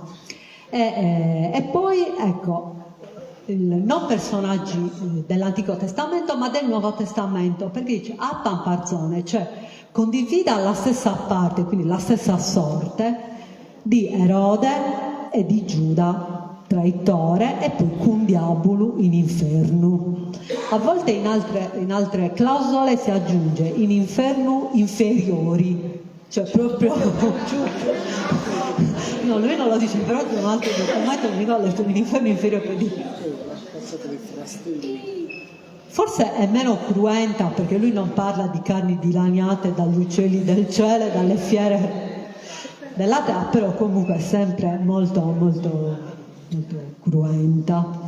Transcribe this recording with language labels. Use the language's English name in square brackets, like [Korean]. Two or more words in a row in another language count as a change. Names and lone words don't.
[Italian] E poi ecco, non personaggi dell'Antico Testamento ma del Nuovo Testamento, perché dice [Sardinian] appam parzone, [Italian] cioè condivida la stessa parte, quindi la stessa sorte di Erode e di Giuda traitore, e poi [Sardinian] cum diabolu in infernu. [Italian] A volte in altre clausole si aggiunge [Sardinian] in infernu inferiori, [Italian] cioè proprio no, lui non lo dice, però in un altro documento mi ho letto in inferno inferiore per dire. Forse è meno cruenta, perché lui non parla di carni dilaniate dagli uccelli del cielo, dalle fiere della terra, però comunque è sempre molto, molto, molto cruenta.